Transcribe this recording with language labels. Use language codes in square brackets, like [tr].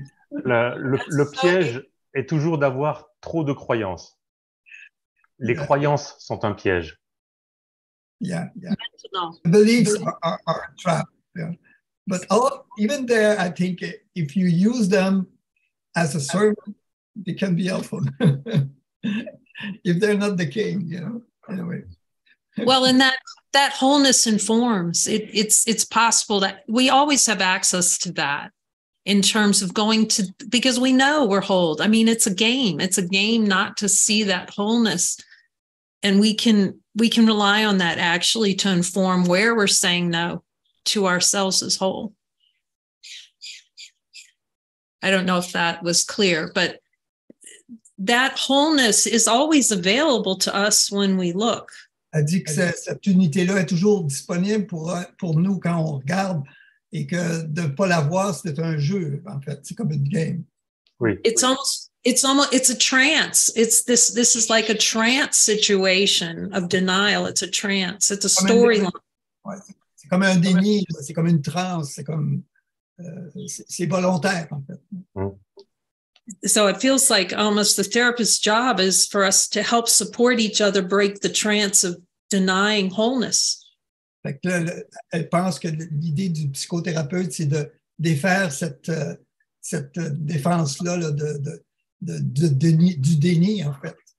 [fr] Le piège est toujours d'avoir trop de croyances. Les croyances sont un piège. [en] Yeah. Beliefs are a trap. Yeah. But even there, I think if you use them as a servant, they can be helpful. If they're not the king, anyway. Well, and that wholeness informs it's possible that we always have access to that in terms of because we know we're whole. I mean, it's a game not to see that wholeness, and we can rely on that actually to inform where we're saying no to ourselves as whole. I don't know if that was clear, but that wholeness is always available to us when we look. [fr] Elle dit que cette unité-là est toujours disponible pour nous quand on regarde et que de ne pas la voir, c'est un jeu, en fait. C'est comme une game. Oui. [en] It's a trance. This is like a trance situation of denial. It's a trance. It's a storyline. [fr] C'est comme un déni, c'est comme une transe, c'est comme c'est volontaire, en fait. [en] So it feels like almost the therapist's job is for us to help support each other break the trance of denying wholeness. [fr] Fait que là, elle pense que l'idée du psychothérapeute, c'est de défaire cette défense-là du déni, en fait.